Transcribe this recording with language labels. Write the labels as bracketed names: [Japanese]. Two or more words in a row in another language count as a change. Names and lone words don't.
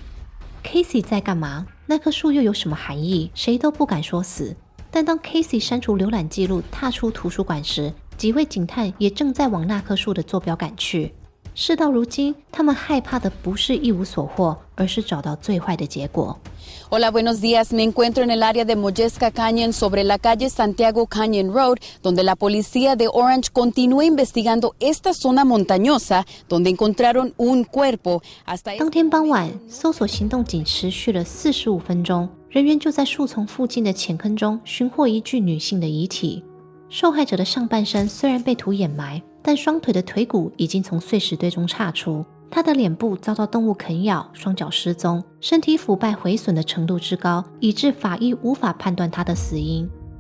[Chinese] Casey 在干嘛？那棵树又有什么含义？谁都不敢说死。但当 Casey 删除浏览记录踏出图书馆时，几位警探也正在往那棵树的坐标赶去。事到如今，他们害怕的不是一无所获，而是找到最坏的结果。 [Spanish] Hola, buenos días. Me encuentro en el área de Mollesca Canyon sobre la calle Santiago Canyon Road, donde la policía de Orange continúa investigando esta zona montañosa, donde encontraron un cuerpo. [Chinese] 当天傍晚，搜索行动仅持续了45分钟，人员就在树丛附近的浅坑中寻获一具女性的遗体。受害者的上半身虽然被土掩埋，但双腿的腿骨已经从碎石堆中岔出。他的脸部遭到动物啃咬，双脚失踪，身体腐败毁损的程度之高，以致法医无法判断他的死因。